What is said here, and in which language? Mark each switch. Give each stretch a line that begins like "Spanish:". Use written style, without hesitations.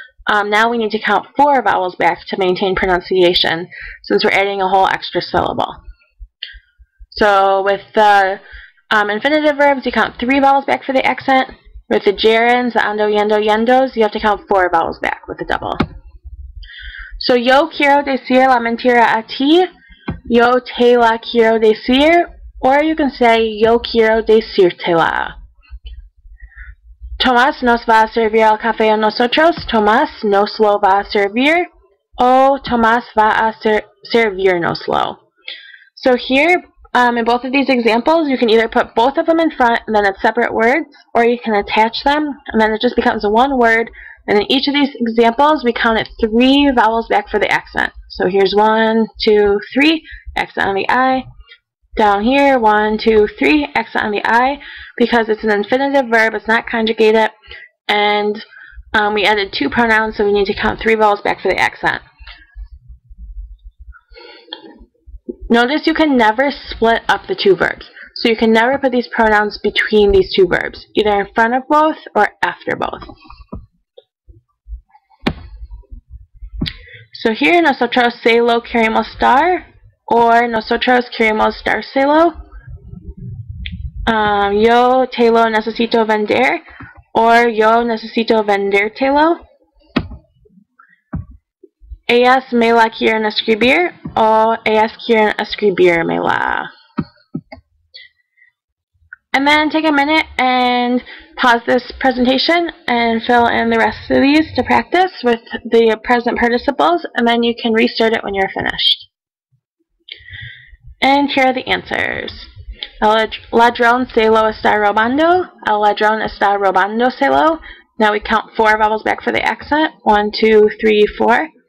English: Now we need to count 4 vowels back to maintain pronunciation, since we're adding a whole extra syllable. So with the infinitive verbs, you count 3 vowels back for the accent. With the gerunds, the ando, yendo, yendos, you have to count 4 vowels back with the double.
Spanish: So yo quiero decir la mentira a ti, yo te la quiero decir,
English: or you can say
Spanish: yo quiero decírtela. Tomás nos va a servir el café a nosotros, Tomás nos lo va a servir, o Tomás va a servirnoslo.
English: So here, in both of these examples, you can either put both of them in front and then it's separate words, or you can attach them and then it just becomes one word. And in each of these examples, we counted 3 vowels back for the accent. So here's 1, 2, 3, accent on the I. Down here, 1, 2, 3, accent on the I, because it's an infinitive verb, it's not conjugated, and We added 2 pronouns, so we need to count 3 vowels back for the accent. Notice you can never split up the 2 verbs. So you can never put these pronouns between these 2 verbs, either in front of both or after both. So here,
Spanish: nosotros se lo queremos dar, or nosotros queremos dárselo. Yo te lo necesito vender,
English: or
Spanish: yo necesito vendértelo. Ellas me la quieren escribir, o ellas quieren escribírmela.
English: And then take a minute and pause this presentation and fill in the rest of these to practice with the present participles, and then you can restart it when you're finished. And here are the answers.
Spanish: El ladrón se lo está robando. El ladrón está robándoselo.
English: Now we count 4 vowels back for the accent. 1, 2, 3, 4.